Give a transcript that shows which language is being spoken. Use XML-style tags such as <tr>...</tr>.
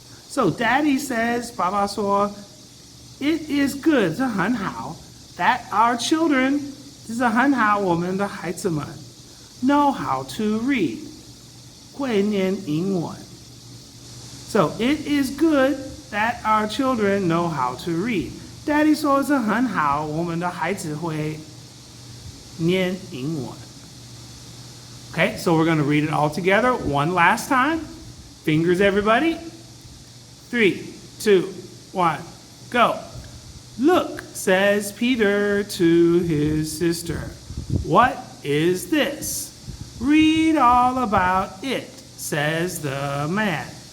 <en>So Daddy says,</en> <zh>爸爸说</zh> <en>It is good</en> <zh>这很好</zh> <en>that our children</en> <zh>这是很好我们的孩子们</zh> <en>know how to read</en> <zh>会念英文</zh> <en>So it is good that our children know how to read.</en> <zh>Daddy 说这很好我们的孩子会念英文</zh> <en>Okay, so we're going to read it all together one last time. Fingers, everybody. 3, 2, 1, go. Look, says Peter to his sister. What is this? Read all about it, says the man.</en>